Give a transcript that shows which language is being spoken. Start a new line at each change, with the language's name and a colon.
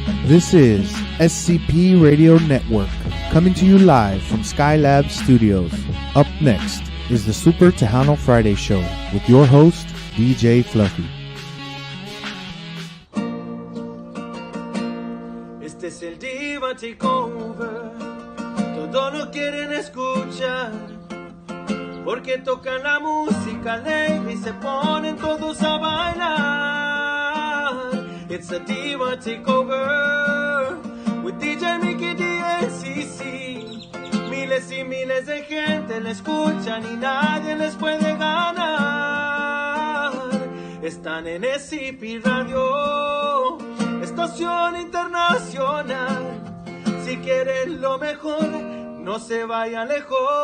English: This is SCP Radio Network, coming to you live from Skylab Studios. Up next is the Super Tejano Friday Show with your host, DJ Fluffy.
Spanish: Este es el Diva Takeover, todos lo quieren escuchar, porque tocan la música leve y se ponen todos a bailar.
English: It's a Diva Takeover with DJ Mickey DNCC.
Spanish: Miles y miles de gente la escuchan y nadie les puede ganar. Están en SCP Radio, estación internacional. Si quieren lo mejor, no se vaya lejos.